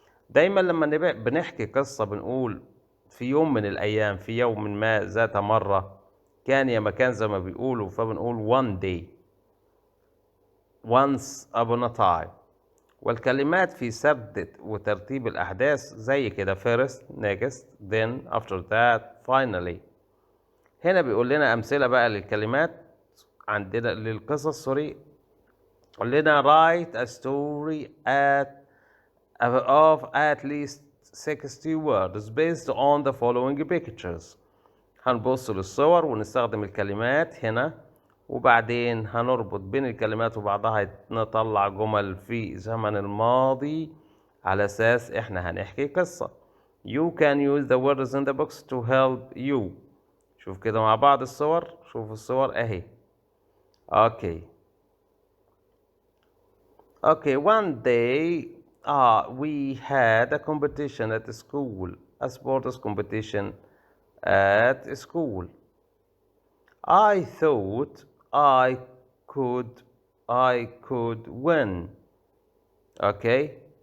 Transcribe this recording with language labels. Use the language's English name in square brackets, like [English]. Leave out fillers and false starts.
[Arabic] دايما لما بنحكي قصة بنقول في يوم من الأيام، في يوم ما، ذات مرة، كان يا مكان زي ما بيقولوا، فبنقول [English] one day، once upon a time. [Arabic] والكلمات في سرد وترتيب الأحداث زي كده [English] first, next, then, after that, finally. [Arabic] هنا بيقول لنا أمثلة بقى للكلمات عندنا للقصص، سوري. يقول لنا [English] write a story of at least 60 words based on the following pictures. [Arabic] هنبص للصور ونستخدم الكلمات هنا، وبعدين هنربط بين الكلمات وبعضها نطلع جمل في زمن الماضي على أساس إحنا هنحكي قصة. [English] You can use the words in the box to help you. [Arabic] شوف كده مع بعض الصور، شوف الصور أهي. [English] Okay. Okay, one day we had a competition at school, a sports competition at school. I thought I could win. Okay.